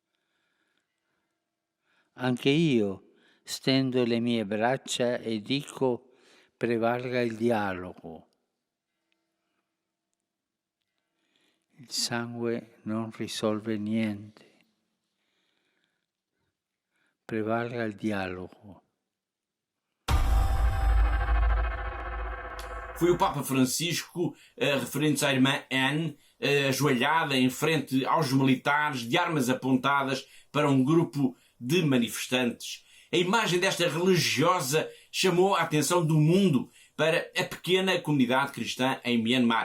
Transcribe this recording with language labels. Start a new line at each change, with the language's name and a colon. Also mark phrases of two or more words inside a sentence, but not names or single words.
Italian: Anche io stendo le mie braccia e dico: prevalga il dialogo. Il sangue non risolve niente. Prevalga il dialogo.
Portuguese: Foi o Papa Francisco, referente à irmã Anne, ajoelhada em frente aos militares, de armas apontadas para um grupo de manifestantes. A imagem desta religiosa chamou a atenção do mundo para a pequena comunidade cristã em Myanmar.